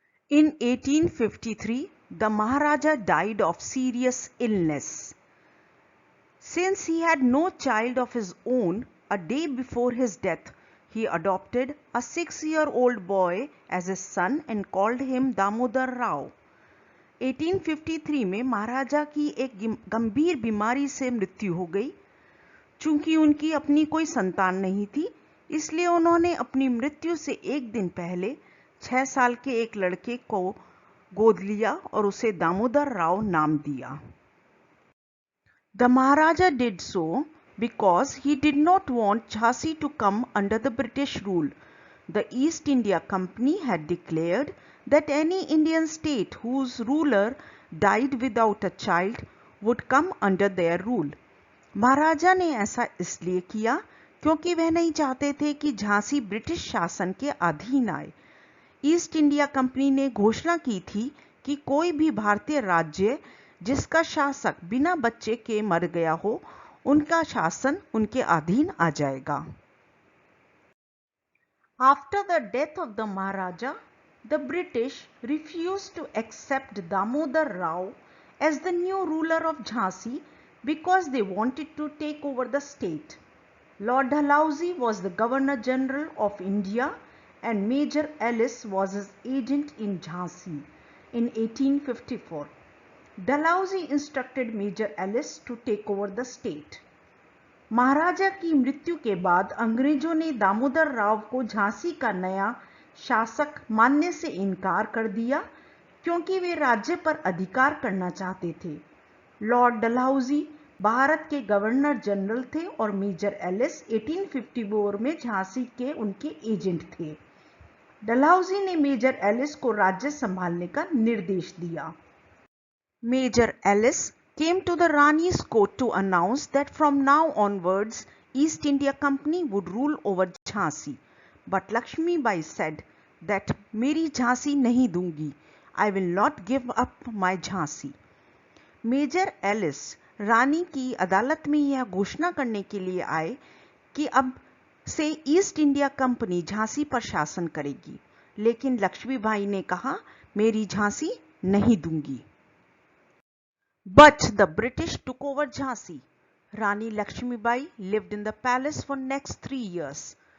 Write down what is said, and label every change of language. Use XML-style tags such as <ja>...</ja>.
<en>In 1853, the Maharaja died of serious illness. Since he had no child of his own, a day before his death, he adopted a 6-year-old boy as his son and called him Damodar Rao.</en> <hi>1853 में महाराजा की एक गंभीर बीमारी से मृत्यु हो गई। चूंकि उनकी अपनी कोई संतान नहीं थी, इसलिए उन्होंने अपनी मृत्यु से एक दिन पहले 6 साल के एक लड़के को गोद लिया और उसे दामोदर राव नाम दिया।</hi> <en>The Maharaja did so because he did not want Jhansi to come under the British rule. The East India Company had declared that any Indian state whose ruler died without a child would come under their rule.</en> <hi>महाराजा ने ऐसा इसलिए किया क्योंकि वह नहीं चाहते थे कि झांसी ब्रिटिश शासन के अधीन आए। ईस्ट इंडिया कंपनी ने घोषणा की थी कि कोई भी भारतीय राज्य जिसका शासक बिना बच्चे के मर गया हो, उनका शासन उनके अधीन आ जाएगा।</hi> <en>After the death of the Maharaja, the British refused to accept Damodar Rao as the new ruler of Jhansi because they wanted to take over the state. Lord Dalhousie was the Governor General of India and Major Ellis was his agent in Jhansi in 1854. Dalhousie instructed Major Ellis to take over the state.</en> <hi>महाराजा की मृत्यु के बाद अंग्रेजों ने दामोदर राव को झांसी का नया शासक मानने से इनकार कर दिया क्योंकि वे राज्य पर अधिकार करना चाहते थे। लॉर्ड डलहौजी भारत के गवर्नर जनरल थे और मेजर एलिस 1854 में झांसी के उनके एजेंट थे। डलहौजी ने मेजर एलिस को राज्य संभालने का निर्देश दिया।</hi> <en>Major Ellis came to the Rani's court to announce that from now onwards East India Company would rule over Jhansi. But Laxmibai said that</en> <hi>मेरी झांसी नहीं दूंगी.</hi> <en>I will not give up my Jhansi.</en> <hi>Major Alice रानी की अदालत में यह घोषणा करने के लिए आए कि अब से ईस्ट इंडिया कंपनी झांसी पर शासन करेगी, लेकिन लक्ष्मीबाई ने कहा मेरी झांसी नहीं दूंगी।</hi> <en>But the British took over Jhansi. Rani Laxmibai lived in the palace for next 3 years.</en>